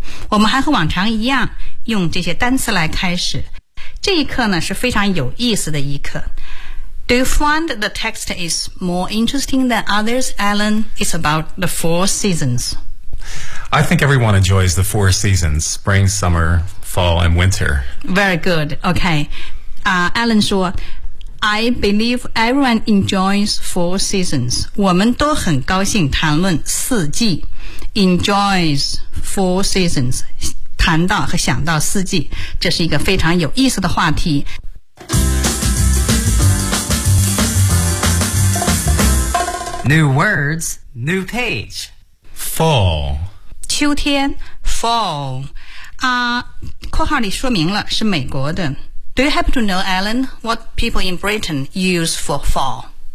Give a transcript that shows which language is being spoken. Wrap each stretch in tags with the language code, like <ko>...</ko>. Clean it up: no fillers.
<zh>我们还和往常一样用这些单词来开始，这一课呢是非常有意思的一课。</zh> <en>Do you find the text is more interesting than others, Alan? It's about the four seasons. I think everyone enjoys the four seasons, spring, summer, fall, and winter. Very good. Okay. Alan 说, I believe everyone enjoys four seasons.</en> <zh>我们都很高兴谈论四季。</zh> <en>Enjoys four seasons.</en> <zh>谈到和想到四季，这是一个非常有意思的话题。</zh> <en>New words, new page. Fall.</en> <zh>秋天 ,fall. 啊，括号里说明了是美国的。</zh> <en>Do you happen to know, Alan, what people in Britain use for fall?</en>